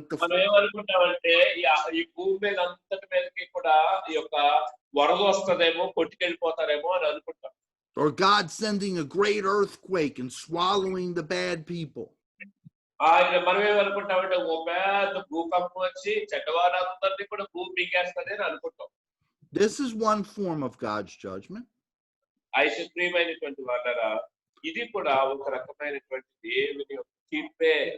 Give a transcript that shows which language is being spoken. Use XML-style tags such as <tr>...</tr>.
<te>మనం ఏమనుకుంటామంటే ఈ భూమి మీద అంతటి మీదకి కూడా ఈ యొక్క వరద వస్తదేమో, కొట్టుకెళ్ళిపోతారేమో అని అనుకుంటాం.</te> <en>Or God sending a great earthquake and swallowing the bad people.</en> <te>మనం ఏమనుకుంటామంటే ఓ పెద్ద భూకంపం వచ్చి చెడ్డవారందరినీ కూడా భూమి మింగేస్తది అని అనుకుంటాం.</te> <en>This is one form of God's judgment.</en> <te>అయితే ప్రియమైనటువంటి వాళ్ళరా, ఇది కూడా ఒక రకమైనటువంటి దేవుని యొక్క తీర్పే.</te>